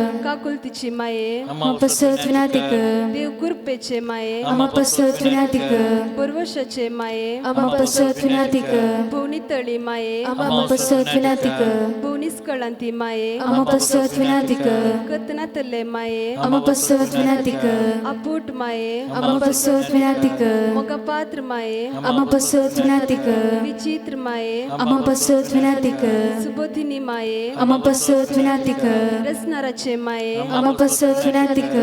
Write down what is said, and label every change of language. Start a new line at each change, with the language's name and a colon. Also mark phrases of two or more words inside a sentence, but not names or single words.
Konkani: काकुलतीची माये आम्हा पसत विनाती कर देव कुरपेचे माये आम्हा पसत विनाती कर बरवशाचे माये आम्हा पसत विनाती कर भोवनी तळी माये आम्हा पसत विनाती कर भोवनी स्कळांती माये आम्हा पसत विनाती कर वतनातले माये Ama pasot vinatika. अपूट माये Ama pasot vinatika. मोगपात्र माये Ama pasot vinatika. विचित्र माये Ama pasot vinatika. सुबोधिनी माये Ama pasot vinatika. रचनाराचे माये Ama pasot vinatika.